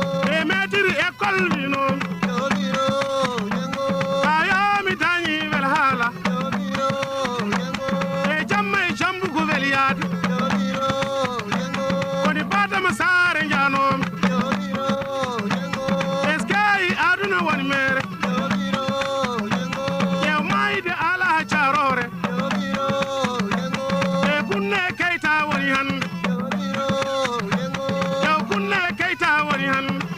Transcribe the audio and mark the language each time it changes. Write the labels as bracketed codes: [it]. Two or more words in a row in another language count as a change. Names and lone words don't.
[ff] E [fr] maître école [ff] winomi. Ayo mi dañi wel hala. E jamma e jambugo wel yaade. Koni Badama Sare njanomi. [fr] Est-ce que [ff] i aduna woni mere? E mayde ala carore. E kunne Keita woni hande. E kunne Keita woni hande.